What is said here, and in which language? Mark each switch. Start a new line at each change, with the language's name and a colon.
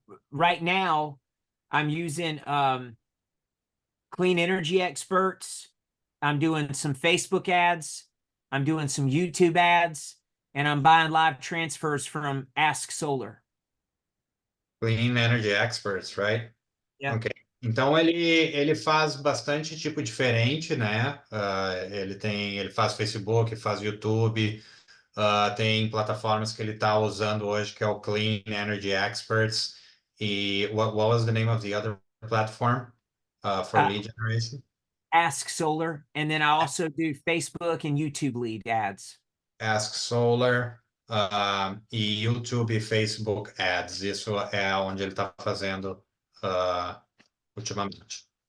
English: Right now, I'm using clean energy experts. I'm doing some Facebook ads. I'm doing some YouTube ads, and I'm buying live transfers from Ask Solar. Clean Energy Experts, right? Yeah. Ok.
Portuguese: Então ele faz bastante tipo diferente, né? Ele faz Facebook, faz YouTube, tem plataformas que ele está usando hoje que é o Clean Energy Experts.
English: E what was the name of the other platform for lead generation? Ask Solar, and then I also do Facebook and YouTube lead ads.
Portuguese: Ask Solar, e YouTube e Facebook Ads. Isso é onde ele está fazendo ultimamente.